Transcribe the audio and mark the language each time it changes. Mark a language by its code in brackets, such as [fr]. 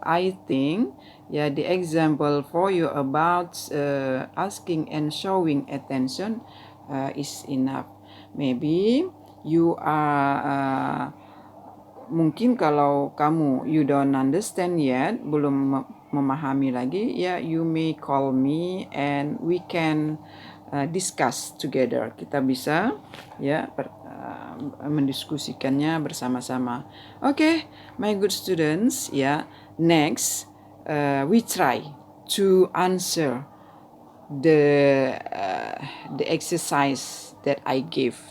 [en] I think the example for you about asking and showing attention is enough. Maybe you are [id] mungkin kalau kamu [en] you don't understand yet, [id] belum memahami lagi, ya [en] you may call me and we can discuss together. [id] Kita bisa ya mendiskusikannya bersama-sama. [en] Okay, my good students, ya. Next, we try to answer the exercise that I give.